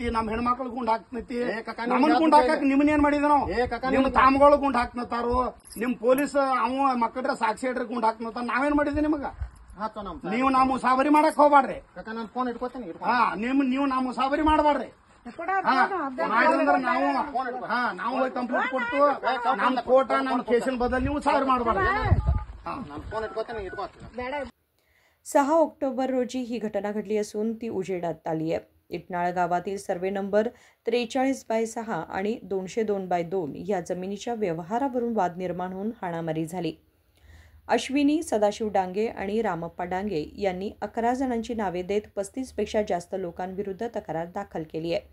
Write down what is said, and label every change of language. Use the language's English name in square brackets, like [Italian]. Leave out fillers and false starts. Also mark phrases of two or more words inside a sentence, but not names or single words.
[Kannada] ನಮ್ಮ ಹೆಣ್ಮಕ್ಳು ಗುಂಡ್ ಹಾಕ್ತೈತಿ ನಮ್ಮನ್ ಗುಂಡ್ ಹಾಕಕ್ ನಿಮ್ಮನ್ ಏನ್ ಮಾಡಿದ ನಾವು ನಿಮ್ ತಾಮ್ಗಳು ಗುಂಡ್ ಹಾಕ್ನತಾರು ನಿಮ್ ಪೊಲೀಸ್ ಅವ ಮಕ್ಕಳ್ರೆ ಸಾಕ್ಷಿ ಹೇಳ್ರಿ ಗುಂಡ್ ಹಾಕ್ನತಾರ ನಾವೇನ್ ಮಾಡಿದ್ವಿ ನಿಮಗ ನೀವು ನಾವು ಮುಸಾಬರಿ ಮಾಡಕ್ ಹೋಗ್ಬಾಡ್ರಿ ಫೋನ್ ಇಟ್ಕೋತೀನಿ ನೀವು ನಾವು ಮುಸಾಬರಿ ಮಾಡಬಾಡ್ರಿ ನಾವು ಕಂಪ್ಲೇಂಟ್ ಕೊಡ್ತು ನಮ್ ಕೋಟ ನಮ್ ಕೇಸಿನ ಬದಲು ನೀವು ಸಾವಿರ ಮಾಡಬಾರ್ದು [Marathi] 6 ऑक्टोबर रोजी ही घटना घडली असून ती उजेडात आली आहे। इटनाळ गावातील सर्वे नंबर 43/6 आणि 202/2 या जमिनीच्या व्यवहारावरून वाद निर्माण होऊन हाणामारी झाली। अश्विनी सदाशिव डांगे आणि रामप्पा डांगे यांनी 11 जणांची नावे देत 35 पेक्षा जास्त लोकांविरुद्ध तक्रार दाखल केली आहे।